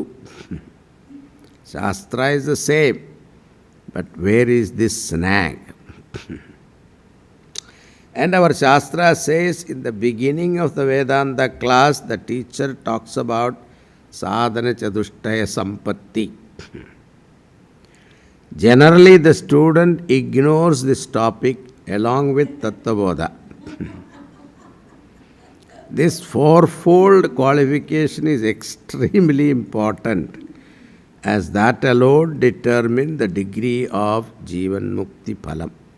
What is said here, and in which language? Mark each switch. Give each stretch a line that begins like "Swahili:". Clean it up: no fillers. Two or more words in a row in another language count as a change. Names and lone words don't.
English: Shastra is the same, but where is this snag? And our Shastra says in the beginning of the Vedanta class, the teacher talks about
Sanskrit: साधन चतुष्टय सम्पत्ति.
English: Generally, the student ignores this topic along with Tattvabodha. This fourfold qualification is extremely important, as that alone determines the degree of
Sanskrit: जीवन मुक्ति फलम्.